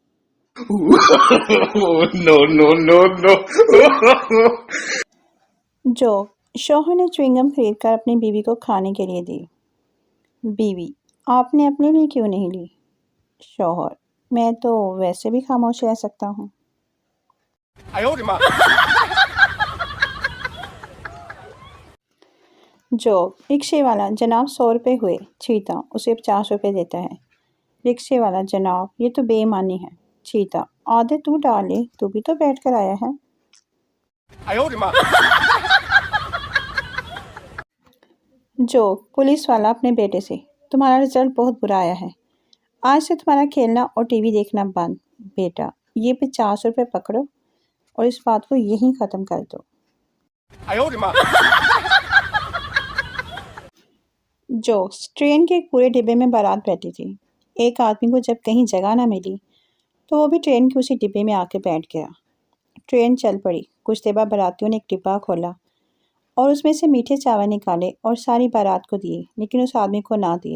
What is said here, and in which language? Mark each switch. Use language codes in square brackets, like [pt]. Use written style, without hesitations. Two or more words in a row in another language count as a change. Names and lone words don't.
[en] No, no, no, no. [ur] جوک، شوہر نے چوئنگم خرید کر اپنی بیوی کو کھانے کے لیے دی۔ بیوی، آپ نے اپنے لیے کیوں نہیں لی؟ شوہر، میں تو ویسے بھی خاموش رہ سکتا ہوں۔ [zh] 哎呦我的妈！ [ur] جوک، رکشے والا، جناب 100 روپے ہوئے، چیتا، اسے 50 روپے دیتا ہے۔ رکشے والا، جناب یہ تو بے ایمانی ہے۔ چیتا، آدھے تو ڈالے، تو بھی تو بیٹھ کر آیا ہے۔ [zh] 哎呦我的妈！ [ur] جوک، پولیس والا اپنے بیٹے سے، تمہارا رزلٹ بہت برا آیا ہے، آج سے تمہارا کھیلنا اور ٹی وی دیکھنا بند۔ بیٹا، یہ 50 روپے پکڑو اور اس بات کو یہیں ختم کر دو۔ [zh] 哎呦我的妈！ [ur] جوکس، ٹرین کے ایک پورے ڈبے میں بارات بیٹھی تھی۔ ایک آدمی کو جب کہیں جگہ نہ ملی تو وہ بھی ٹرین کے اسی ڈبے میں آ کے بیٹھ گیا۔ ٹرین چل پڑی، کچھ دیر بعد باراتیوں نے ایک ڈبہ کھولا اور اس میں سے میٹھے چاول نکالے اور ساری بارات کو دیے، لیکن اس آدمی کو نہ دیے۔